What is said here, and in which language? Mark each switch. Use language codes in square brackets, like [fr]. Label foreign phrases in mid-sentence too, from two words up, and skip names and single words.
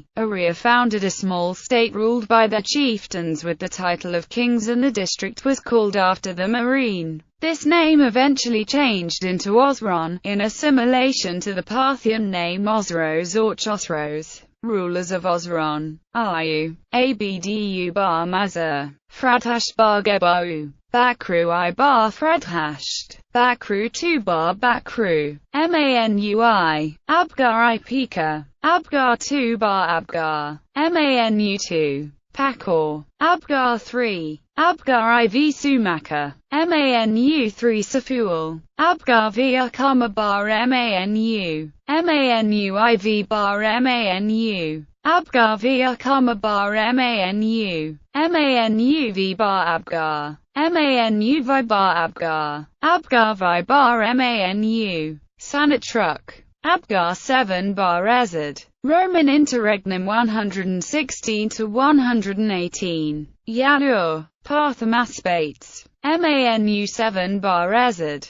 [en] Aria founded a small state ruled by their chieftains with the title of kings, and the district was called after them Arene. This name eventually changed into Osroene, in assimilation to the Parthian name Osros or Chosros. Rulers of Osroene: Ayu, Abdu bar Mazar, Fradhash bar Gebau, Bakru I bar Fradhasht, Bakru II bar Bakru, Manui, Abgar I Pika, Abgar II bar Abgar, Manu II, Pakor, Abgar III, Abgar IV Sumaka, Manu III Safuel, Abgar V Akama bar Manu, Manu IV bar Manu, Abgar v Akama bar Manu. Manu v bar Abgar. Manu vi bar Abgar. Abgar vi bar Manu. Sanitruk. Abgar 7 bar Ezed. Roman Interregnum 116–118. Yanur. Parthamaspates. Manu 7 bar Ezed.